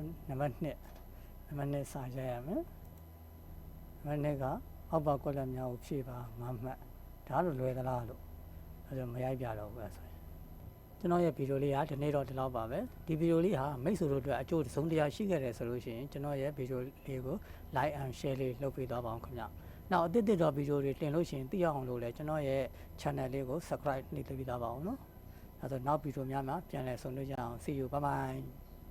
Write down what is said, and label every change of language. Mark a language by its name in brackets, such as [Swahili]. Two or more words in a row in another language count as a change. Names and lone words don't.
[Burmese] တို့နံပါတ်2စာရိုက်ရမယ်နံပါတ်2ကအောက်ပါကွက်လက်များကိုဖြည့်ပါ5မှတ်ဒါလိုလွယ်သလားလို့အဲ့တော့မရိုက်ပြတော့ဘူးဆိုရင်ကျွန်တော်ရဲ့ဗီဒီယိုလေးကဒီနေ့တော့ဒီလောက်ပါပဲဒီဗီဒီယိုလေးဟာမိတ်ဆွေတို့အတွက်အကျိုးတစ်စုံတစ်ရာရှိခဲ့တယ်ဆိုလို့ရှိရင်ကျွန်တော်ရဲ့ဗီဒီယိုလေးကို [English] like and share [Burmese] လေးလုပ်ပေးသွားပါအောင်ခင်ဗျနောက်အသစ်တော့ဗီဒီယိုတွေတင်လို့ရှိရင်သိရအောင်လို့လည်းကျွန်တော်ရဲ့ channel လေးကို subscribe နှိပ်ပေးသွားပါအောင်နော်အဲဆိုနောက်ဗီဒီယိုများမှာပြန်လည်ဆုံတွေ့ကြအောင် [English] see you bye bye